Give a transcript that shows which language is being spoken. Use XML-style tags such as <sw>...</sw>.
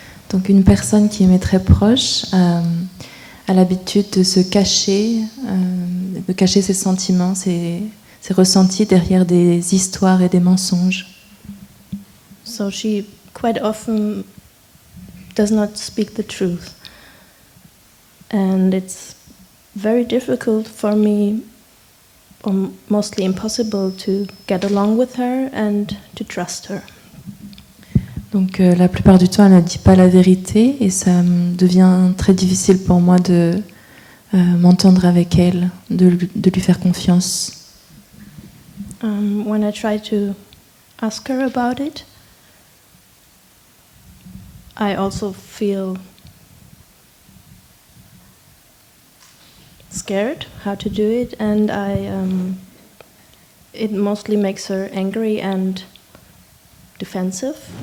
<fr>Donc une personne qui m'est très proche a l'habitude de se cacher, ses sentiments, ses ressentis derrière des histoires et des mensonges.</fr> <en>So she quite often does not speak the truth. And it's very difficult for me, or mostly impossible, to get along with her and to trust her.</en> <fr>Donc la plupart du temps, elle ne dit pas la vérité et ça devient très difficile pour moi de m'entendre avec elle, de lui faire confiance.</fr> <en>when I try to ask her about it, I also feel scared how to do it, and it mostly makes her angry and defensive.</en>